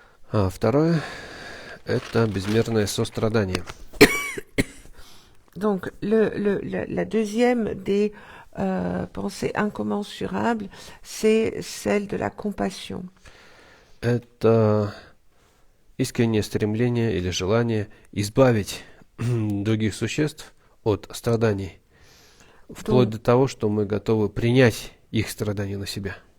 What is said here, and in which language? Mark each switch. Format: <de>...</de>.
<ru>Второе – это безмерное сострадание.</ru> <fr>Donc, la deuxième des pensées incommensurables, c'est celle de la compassion.</fr> <ru>Это искреннее стремление или желание избавить других существ от страданий, вплоть до того, что мы готовы принять их страдания на себя.</ru>